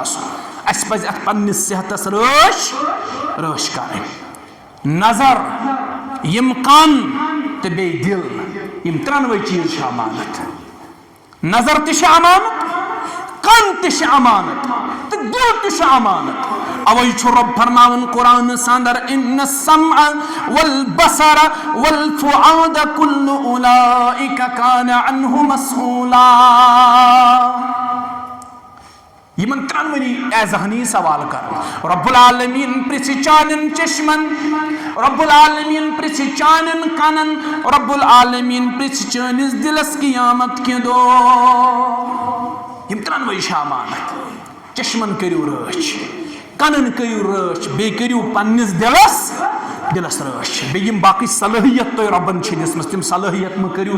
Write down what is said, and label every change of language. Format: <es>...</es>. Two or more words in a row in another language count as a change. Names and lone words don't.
<ks>سُنٛد اَسہِ پزِ اتھ پننِس صحتس رٲچھ کرٕنۍ نظر یِم کن تہٕ بیٚیہِ دِل یِم ترٛنوَے چیٖز چھِ امانت نظر تہِ چھِ امانت کن تہِ چھِ امانت تہٕ دل تہِ چھُ امانت اوے چھُ رۄب فرماوان قرآنس اندر</ks> <ar>ان السمع والبصر والفؤاد كل اولئک کان عنہ مسئولا</ar> <ks>یمن ترٛنوٕنی اے ذہنی سوال کر رب العالمین پرژھِ چانین چشمن رب العالمین پرژھِ چانین کنن رب العالمین پرژھِ چٲنِس دلس قیامت کہِ دۄہ یم ترٛنوَے چھِ امانت چشمن کٔرِو رٲچھ کنن کٔرِو رٲچھ بیٚیہِ کٔرِو پننِس دلس رٲچھ بیٚیہِ یِم باقٕے صلٲحیت تۄہہِ رۄبن چھِ دِژمٕژ تِم صلٲحیت مہ کٔرِو</ks>